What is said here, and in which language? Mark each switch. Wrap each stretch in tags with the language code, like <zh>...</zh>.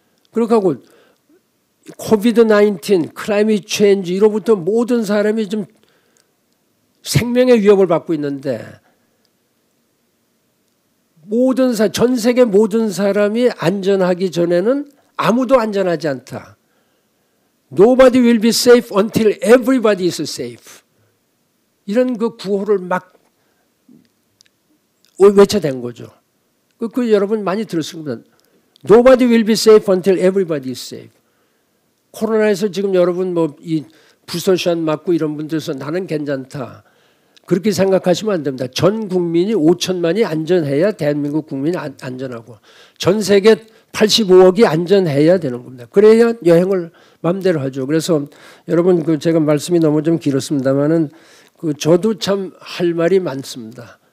<ko>그렇게 하고 코비드-19, 클라이밋 체인지 이로부터 모든 사람이 좀 생명의 위협을 받고 있는데 전 세계 모든 사람이 안전하기 전에는 아무도 안전하지 않다.</ko> <en>Nobody will be safe until everybody is safe.</en> <ko>이런 그 구호를 막 외쳐댄 거죠. 그 여러분 많이 들었을 겁니다.</ko> <en>Nobody will be safe until everybody is safe.</en> <ko>코로나에서 지금 여러분 뭐 이 부서샷 맞고 이런 분들에서 나는 괜찮다. 그렇게 생각하시면 안 됩니다. 전 국민이 5천만이 안전해야 대한민국 국민이 안전하고 전 세계 85억이 안전해야 되는 겁니다. 그래야 여행을 마음대로 하죠. 그래서 여러분 그 제가 말씀이 너무 좀 길었습니다만은 그 저도 참 할 말이 많습니다.</ko>